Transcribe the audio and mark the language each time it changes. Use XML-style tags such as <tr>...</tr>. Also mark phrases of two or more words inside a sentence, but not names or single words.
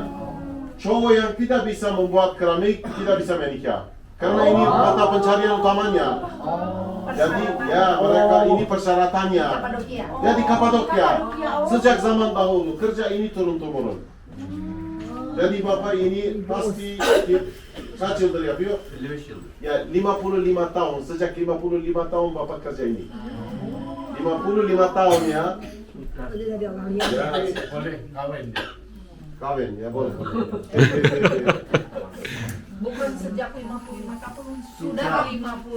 <id>Cowok yang tidak bisa membuat keramik tidak bisa menikah. Karena ini mata pencarian utamanya. Jadi ya mereka ini persyaratannya. Jadi Kapadokia sejak zaman dahulu kerja ini turun-temurun. Jadi Bapak ini pasti</id> <tr>kaç yıldır yapıyor? 55 yıldır.</tr> <id>Ya 55 tahun, sejak 55 tahun Bapak kerja ini. 55 tahun ya. Ya Boleh kawin dia. kawin ya boleh. bukan sejak 55 tahun, sudah 50.</id>